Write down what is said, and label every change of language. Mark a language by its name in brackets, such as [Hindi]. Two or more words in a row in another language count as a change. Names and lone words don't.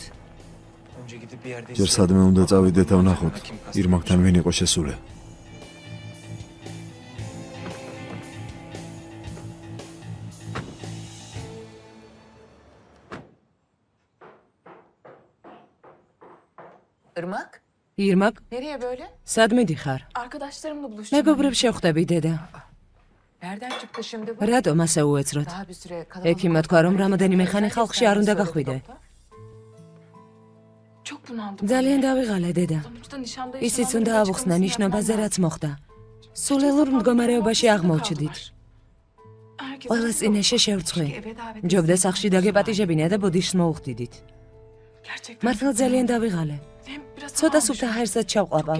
[Georgian] ჯერ სადმე უნდა წავიდეთ და ვნახოთ, ირმაკთან ვინ იყო შესული. ირმაკ, [Turkish] Nereye böyle? [Georgian] სად მიდიხარ? [Turkish] Arkadaşlarımla buluştum. [Georgian] მეგობრებს შევხვდები, დედა. [Turkish] Nereden çıktı şimdi bu? [Georgian] რატომ ასე უეცროთ? [Turkish] Daha bir süre kalabalık. [Georgian] ექიმმა თქვა, რომ რამოდენიმე ხანი ხალხში არ უნდა გახვიდე. [Turkish] Çok bunaldım. [Georgian] ძალიან დავიღალე, დედა. [Turkish] Sonuçta nişanda [Georgian] ისიც უნდა ავუხსნა ნიშნობაზე, რაც მოხდა. სულელურ მდგომარეობაში აღმოჩნდით. ყველა წინაშე შევრცხვი. ჯობდა სახში დაგეპატიჟებინა და ბოდიშს მოუხდიდით. მართლა ძალიან დავიღალე. ცოტა სუფთა ჰაერსაც ჩავყლაპავ.